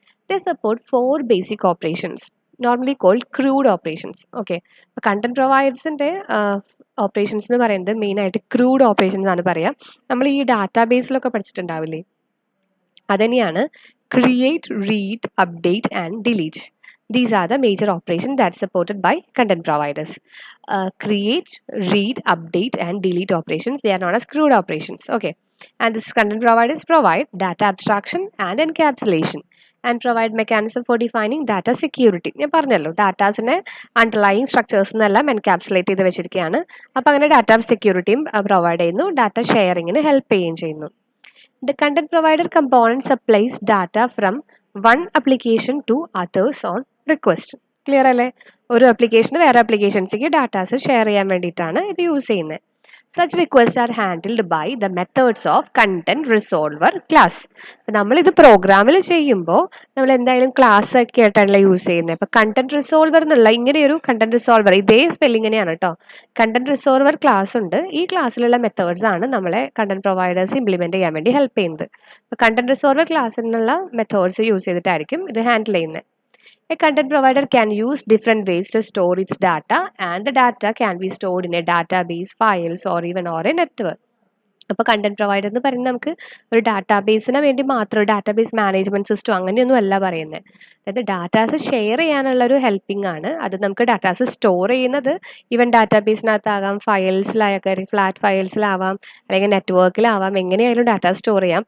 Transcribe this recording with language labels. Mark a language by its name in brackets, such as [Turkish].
[English] They support 4 basic operations normally called crude operations. [Malayalam] Okay, അപ്പോൾ content പ്രൊവൈഡേഴ്സിൻ്റെ operations എന്ന് പറയുന്നത് മെയിനായിട്ട് ക്രൂഡ് ഓപ്പറേഷൻസ് ആണ് പറയുക. നമ്മൾ ഈ ഡാറ്റാബേസിലൊക്കെ പഠിച്ചിട്ടുണ്ടാവില്ലേ, അതുതന്നെയാണ് [English] create, read, update and delete. These are the major operations that are supported by content providers. Create, read, update and delete operations, they are known as CRUD operations. Okay, and this content providers provide data abstraction and encapsulation and provide mechanism for defining data security. [Malayalam] ഞാൻ പറഞ്ഞല്ലോ, ഡാറ്റാസിനെ underlying structures എന്നെല്ലാം എൻകാപ്സുലേറ്റ് ചെയ്ത് വെച്ചിരിക്കുകയാണ്. അപ്പോൾ അങ്ങനെ data സെക്യൂരിറ്റിയും provide ചെയ്യുന്നു, data ഷെയറിങ്ങിന് help ചെയ്യുകയും ചെയ്യുന്നു. [English] The content provider component supplies data from one application to others on request. [Malayalam] Clear അല്ലേ? ഒരു ആപ്ലിക്കേഷന് വേറെ ആപ്ലിക്കേഷൻസിലേക്ക് ഡാറ്റാസ് ഷെയർ ചെയ്യാൻ വേണ്ടിയിട്ടാണ് ഇത് യൂസ് ചെയ്യുന്നത്. [English] Such requests are handled by the methods of content resolver class. [Malayalam] നമ്മളിത് പ്രോഗ്രാമിൽ ചെയ്യുമ്പോൾ നമ്മൾ എന്തായാലും ക്ലാസ് ഒക്കെ ആയിട്ടാണല്ലോ യൂസ് ചെയ്യുന്നത്. അപ്പോൾ കണ്ടന്റ് റിസോൾവർ എന്നുള്ള ഇങ്ങനെയൊരു കണ്ടന്റ് റിസോൾവർ, ഇതേ സ്പെല്ലിംഗ് തന്നെയാണ് കേട്ടോ. കണ്ടന്റ് റിസോൾവർ ക്ലാസ് ഉണ്ട്. ഈ ക്ലാസ്സിലുള്ള മെത്തേഡ്സ് ആണ് നമ്മളെ കണ്ടന്റ് പ്രൊവൈഡേഴ്സ് ഇംപ്ലിമെന്റ് ചെയ്യാൻ വേണ്ടി ഹെൽപ്പ് ചെയ്യുന്നത്. അപ്പോൾ കണ്ടന്റ് റിസോൾവർ ക്ലാസ്സിനുള്ള മെത്തേഡ്സ് യൂസ് ചെയ്തിട്ടായിരിക്കും ഇത് ഹാൻഡിൽ ചെയ്യുന്നത്. [English] A content provider can use different ways to store its data, and the data can be stored in a database, files or even or a network. [Malayalam] അപ്പോൾ content provider എന്ന് പറയുന്നത് നമുക്ക് ഒരു ഡാറ്റാബേസിന് വേണ്ടി മാത്രം, database management system അങ്ങനെയൊന്നും അല്ല പറയുന്നത്. അതായത് ഡാറ്റാസ് ഷെയർ ചെയ്യാനുള്ള ഒരു ഹെൽപ്പിംഗ് ആണ്. അത് നമുക്ക് ഡാറ്റാസ് സ്റ്റോർ ചെയ്യുന്നത് ഈവൻ ഡാറ്റാബേസിനകത്താകാം, ഫയൽസിലാകാം, ഫ്ലാറ്റ് ഫയൽസിലാവാം, അല്ലെങ്കിൽ നെറ്റ്വർക്കിലാവാം, എങ്ങനെയായാലും ഡാറ്റ സ്റ്റോർ ചെയ്യാം.